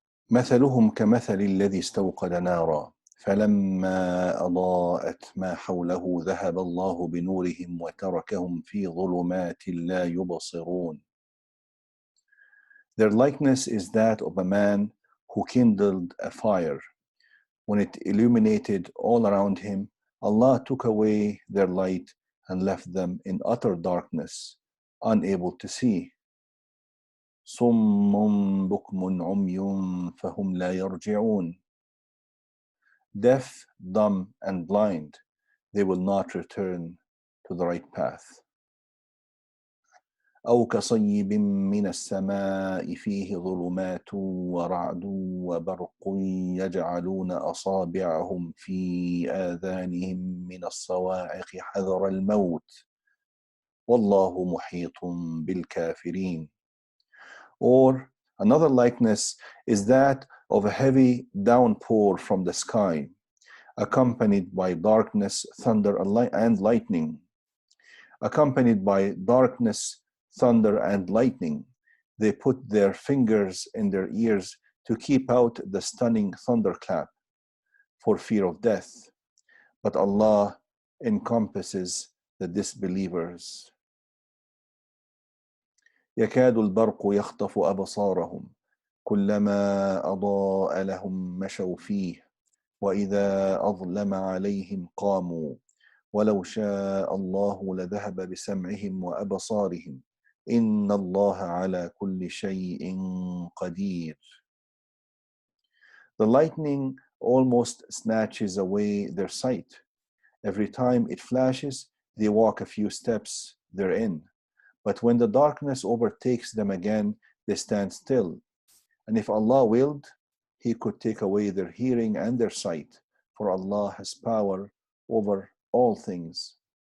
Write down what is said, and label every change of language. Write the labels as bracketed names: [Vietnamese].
[Arabic] مثلهم كمثل الذي استوقد نارا فلما أضاءت ما حوله ذهب الله بنورهم وتركهم في ظلمات لا يبصرون. [English] Their likeness is that of a man who kindled a fire. When it illuminated all around him, Allah took away their light and left them in utter darkness, unable to see. [Arabic] صم بكم عمي فهم لا يرجعون. [English] Deaf, dumb, and blind, they will not return to the right path. [Arabic] أو كصيب من السماء فيه ظلمات ورعد وبرق يجعلون أصابعهم في آذانهم من الصواعق حذر الموت والله محيط بالكافرين. [English] Or another likeness is that of a heavy downpour from the sky, accompanied by darkness, thunder, and lightning. Accompanied by darkness, thunder, and lightning, they put their fingers in their ears to keep out the stunning thunderclap for fear of death. But Allah encompasses the disbelievers. [Arabic] يكاد البرق يخطف أبصارهم كلما أضاء لهم مشوا فيه وإذا أظلم عليهم قاموا ولو شاء الله لذهب بسمعهم وأبصارهم إن الله على كل شيء قدير. [English] The lightning almost snatches away their sight. Every time it flashes, they walk a few steps therein. But when the darkness overtakes them again, they stand still. And if Allah willed, He could take away their hearing and their sight, for Allah has power over all things.